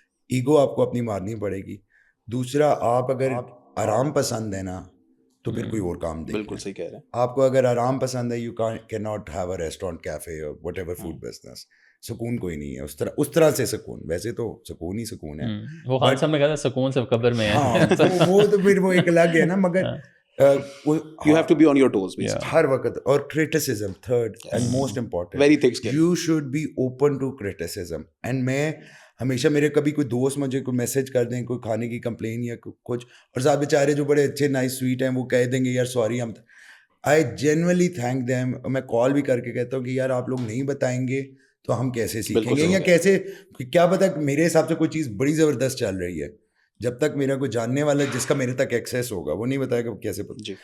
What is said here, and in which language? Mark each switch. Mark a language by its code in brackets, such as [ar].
[ur] Ego آپ کو اپنی مارنی پڑے گی. دوسرا, آپ اگر آرام پسند ہے نا تو پھر کوئی اور کام دیکھیں. بالکل صحیح کہہ رہے ہیں. آپ کو اگر آرام پسند ہے, [en] You can not have a restaurant, cafe اور whatever food business. [ur] سکون کوئی نہیں ہے اس طرح سے سکون. ویسے تو سکون ہی سکون ہے. وہ خان صاحب نے کہا تھا سکون سب قبر میں ہے. وہ تو پھر وہ ایک الگ ہے نا, مگر [en] you have to be on your toes [ur] ہر وقت. [en] اور criticism, third and most important, very thick skin. you should be open to criticism. [ur] and میں ہمیشہ, میرے کبھی کوئی دوست مجھے کوئی میسج کر دیں, کوئی کھانے کی کمپلین یا کچھ, اور صاحب بیچارے جو بڑے اچھے نائس سویٹ ہیں, وہ کہہ دیں گے یار سوری, ہم [en] I genuinely thank them. [ur] میں کال بھی کر کے کہتا ہوں کہ یار آپ لوگ نہیں بتائیں گے تو ہم کیسے سیکھیں گے, یا کیسے, کیا پتا میرے حساب سے کوئی چیز بڑی زبردست چل رہی ہے, جب تک میرا کوئی جاننے والا جس کا میرے تک ایکسیس ہوگا وہ نہیں بتائے گا کیسے پتہ.